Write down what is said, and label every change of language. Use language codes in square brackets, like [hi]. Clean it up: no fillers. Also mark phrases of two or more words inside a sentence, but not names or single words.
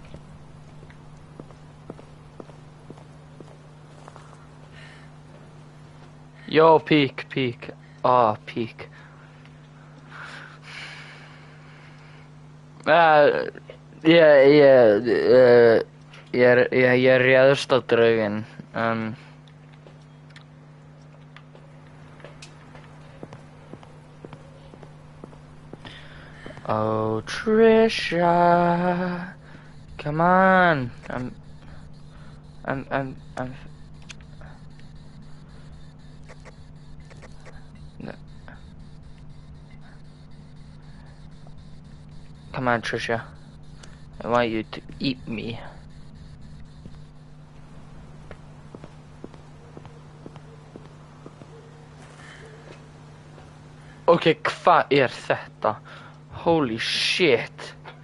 [en] Yo, peek. Oh, peek. [is] Ég réðst á drauginn. [en] Oh, Trisha, come on. No. Come on, Trisha. I want you to eat me. [is] Okay, hvað er þetta? [en] Holy shit.